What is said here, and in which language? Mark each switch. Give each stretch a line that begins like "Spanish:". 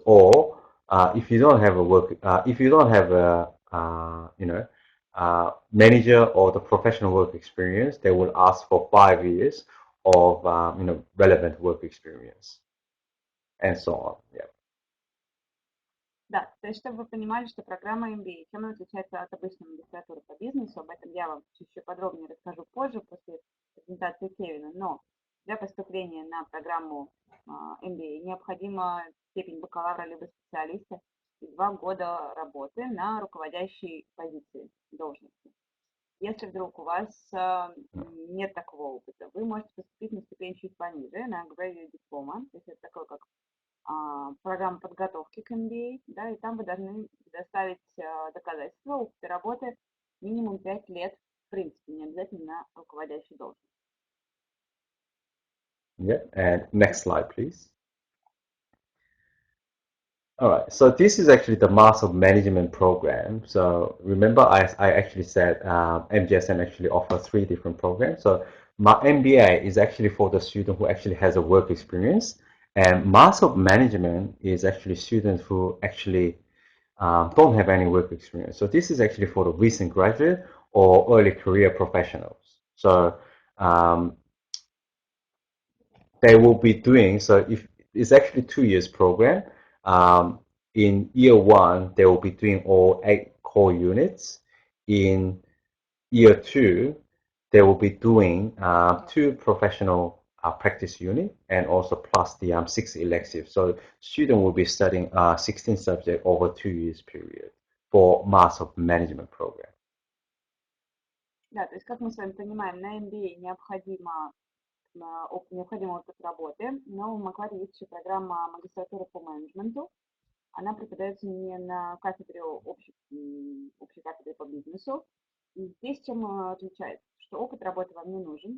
English: Or if you don't have a if you don't have a, manager or the professional work experience, they will ask for 5 years of, relevant work experience, and so on. Yeah.
Russian: Да, то есть, чтобы вы понимали, что программа MBA, чем она отличается от обычной магистратуры по бизнесу, об этом я вам чуть-чуть подробнее расскажу позже, после презентации Кевина, но для поступления на программу MBA необходима степень бакалавра либо специалиста и 2 года работы на руководящей позиции, должности. Если вдруг у вас нет такого опыта, вы можете поступить на ступень чуть пониже, на Graduate Diploma, то есть это такое как программа подготовки к MBA, да, и там вы должны предоставить доказательства опыта работы минимум 5 лет, в принципе, не обязательно на руководящей должности.
English: Yeah, and next slide, please. All right, so this is actually the Master Management Program. So remember, I actually said MGSM actually offers 3 different programs. So my MBA is actually for the student who actually has a work experience, and Master of Management is actually students who actually don't have any work experience. So this is actually for the recent graduate or early career professionals. So they will be doing, so if it's actually 2 years program, in year 1 they will be doing all 8 core units. In year 2 they will be doing 2 professional practice unit, and also plus the 6 electives. So student will be studying 16 subjects over 2 years period for Master of Management program.
Russian: Да, то есть, как мы с вами понимаем, на MBA необходим опыт работы, но в Macquarie есть еще программа магистратуры по менеджменту. Она преподается не на кафедре общей кафедре по бизнесу. И здесь чем отличается? Что опыт работы вам не нужен.